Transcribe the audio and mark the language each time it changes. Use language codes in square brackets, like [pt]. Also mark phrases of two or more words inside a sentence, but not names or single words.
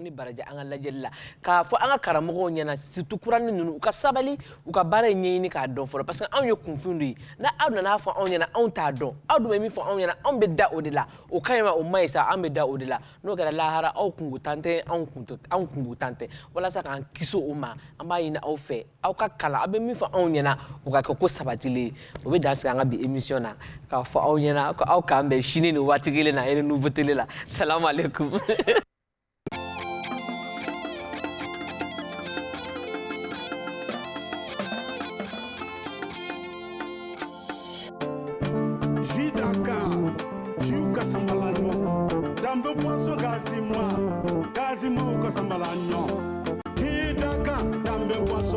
[bm] ni baraji an ka lajɛli la k'a fɔ an ka karamɔgɔw ɲɛna surtout kuranin ninnu u ka sabali u ka baara in ɲɛɲini k'a dɔn fɔlɔ [fr] parce que [bm] anw ye kunfin de ye n'a aw nana fɔ anw ɲɛna anw t'a dɔn aw dun bɛ min fɔ anw ɲɛna anw bɛ da o de la o ka ɲi ma o ma ɲi sa an bɛ da o de la n'o kɛra lahara aw kungo tan tɛ anw kungo tan tɛ walasa k'an kisi o ma an b'a ɲini aw fɛ aw ka kalan aw bɛ min fɔ anw ɲɛna o ka kɛ ko sabatilen o bɛ dan sigi an ka bi émission na k'a fɔ aw ɲɛna ko aw k'an bɛn sini nin waati kelen na yɛrɛ [fr] nouveau télé [bm] la [ar] السلام عليكم Dambe poisson gazima uka sambalanyo Hidaka dambe poisson